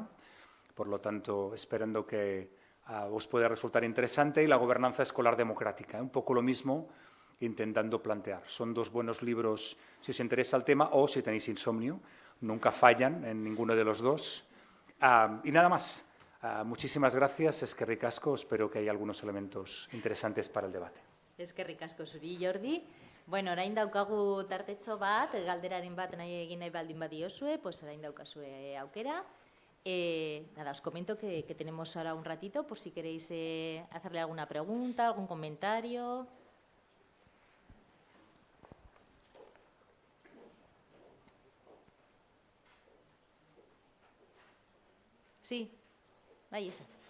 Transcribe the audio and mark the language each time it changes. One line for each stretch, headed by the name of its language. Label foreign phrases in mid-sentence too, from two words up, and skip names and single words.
Spanish: Por lo tanto, esperando que os pueda resultar interesante. Y la gobernanza escolar democrática, un poco lo mismo, intentando plantear. Son dos buenos libros si os interesa el tema o si tenéis insomnio. Nunca fallan en ninguno de los dos. Y nada más. Muchísimas gracias.
Basque: Eskerrik asko.
Spanish: Espero que haya algunos elementos interesantes para el debate.
Basque: Eskerrik asko zuri, Jordi. Bueno, orain daukagu tartetxo bat, galderaren bat egin nahi baldin badiozue, pues orain daukazue aukera.
Spanish: Nada, os comento que tenemos ahora un ratito por si queréis hacerle alguna pregunta, algún comentario. Sí, vaya.